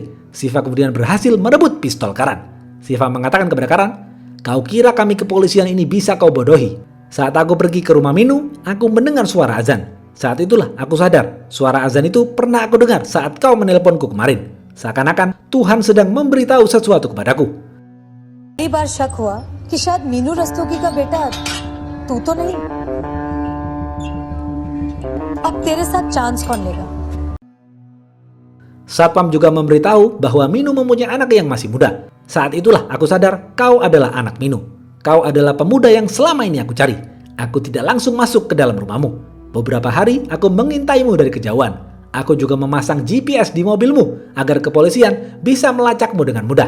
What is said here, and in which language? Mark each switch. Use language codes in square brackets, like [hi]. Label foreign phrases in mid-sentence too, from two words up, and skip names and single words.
[id] Siva kemudian berhasil merebut pistol Karan. Siva mengatakan kepada Karan, kau kira kami kepolisian ini bisa kau bodohi? Saat aku pergi ke rumah Minu, aku mendengar suara azan. Saat itulah aku sadar, suara azan itu pernah aku dengar saat kau menelponku kemarin. Seakan-akan Tuhan sedang memberitahu sesuatu kepadaku. [hi] कई बार शक हुआ कि शायद मीनू रस्तोगी का बेटा तू तो नहीं। अब तेरे साथ चांस कौन लेगा? [id] Satpam juga memberitahu bahwa Minu mempunyai anak yang masih muda. Saat itulah aku sadar kau adalah anak Minu. Kau adalah pemuda yang selama ini aku cari. Aku tidak langsung masuk ke dalam rumahmu. Beberapa hari aku mengintaimu dari kejauhan. Aku juga memasang GPS di mobilmu agar kepolisian bisa melacakmu dengan mudah.